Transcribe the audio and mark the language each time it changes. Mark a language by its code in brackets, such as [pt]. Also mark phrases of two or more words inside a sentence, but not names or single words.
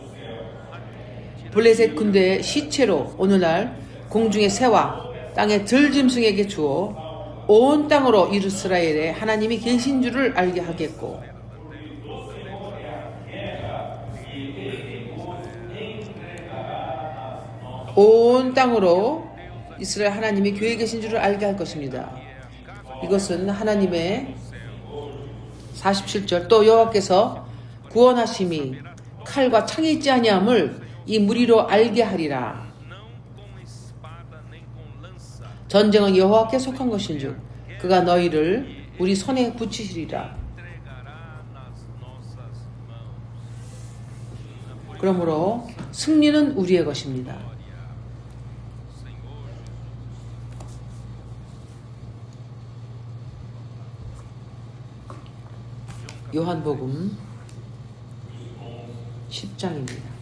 [ko] 블레셋 군대의 시체로 오늘날 공중의 새와 땅의 들짐승에게 주어 온 땅으로 이스라엘에 하나님이 계신 줄을 알게 하겠고 온 땅으로 이스라엘 하나님이 교회에 계신 줄을 알게 할 것입니다. 이것은 하나님의 47절 또 여호와께서 구원하심이 칼과 창이 있지 아니함을 이 무리로 알게 하리라. [pt] não com espada nem com lança, [ko] 전쟁은 여호와께 속한 것인즉 그가 너희를 우리 손에 붙이시리라. [pt] entregará nas nossas mãos. [ko] 그러므로 승리는 우리의 것입니다. 요한복음 10장입니다.